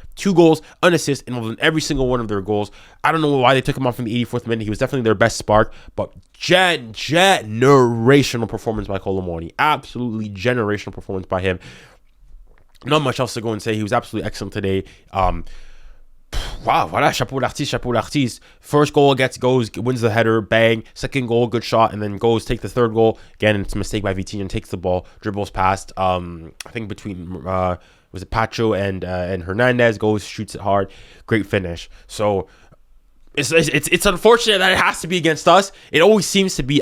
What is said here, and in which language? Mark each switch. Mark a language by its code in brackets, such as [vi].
[en] 2 goals, an assist, involved in every single one of their goals. I don't know why they took him off in the 84th minute. He was definitely their best spark, but generational performance by 𝙀𝙀𝘾𝘼. Absolutely generational performance by him. Not much else to go and say. He was absolutely excellent today. [fr] Wow, voilà, chapeau l'artiste. [en] First goal goes, wins the header, bang. Second goal, good shot, and then goes, take the third goal. Again, it's a mistake by Vitinha, takes the ball, dribbles past, I think between, was it Pacho and Hernandez, goes, shoots it hard. Great finish. So it's unfortunate that it has to be against us. It always seems to be.